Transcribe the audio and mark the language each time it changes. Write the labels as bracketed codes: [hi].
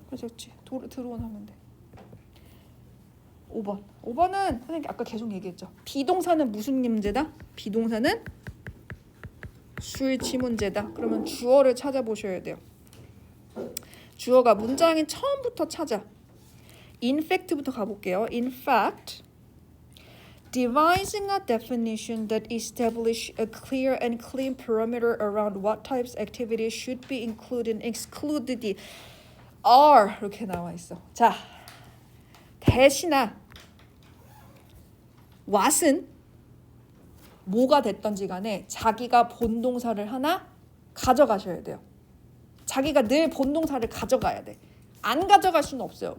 [ko] 그래서 들어온 하면 돼. 5번은 선생님 아까 계속 얘기했죠. 비동사는 무슨 문제다? 비동사는 수일치 문제다. 그러면 주어를 찾아보셔야 돼요. 주어가 문장의 처음부터 찾아. [en] In fact [ko] 부터 가볼게요. [en] In fact, devising a definition that establishes a clear and clean perimeter around what types of activities should be included and excluded are [ko] 이렇게 나와 있어. 자, 대신아 what은 뭐가 됐던지 간에 자기가 본동사를 하나 가져가셔야 돼요. 자기가 늘 본동사를 가져가야 돼. 안 가져갈 수는 없어요.